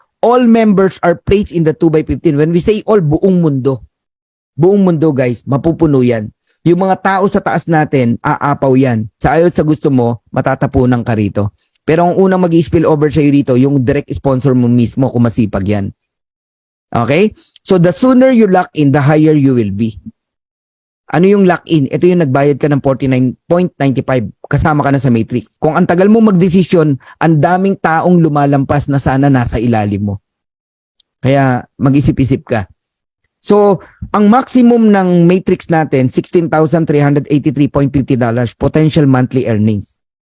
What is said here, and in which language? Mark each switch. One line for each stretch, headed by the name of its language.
English: All members are placed in the 2x15. When we say all,
Filipino: buong mundo. Buong mundo, guys, mapupuno yan. Yung mga tao sa taas natin, aapaw yan. Sa ayot sa gusto mo, matatapunan ka rito. Pero ang unang mag-i-spill over sa'yo rito, yung direct sponsor mo mismo, kung masipag yan. Okay?
English: So the sooner you lock in, the higher you will be.
Filipino: Ano yung lock-in? Ito yung nagbayad ka ng 49.95 kasama ka na sa matrix. Kung ang tagal mo magdesisyon, ang daming taong lumalampas na sana nasa ilalim mo. Kaya mag-isip-isip ka. So, ang maximum ng matrix natin, $16,383.50
English: potential monthly earnings.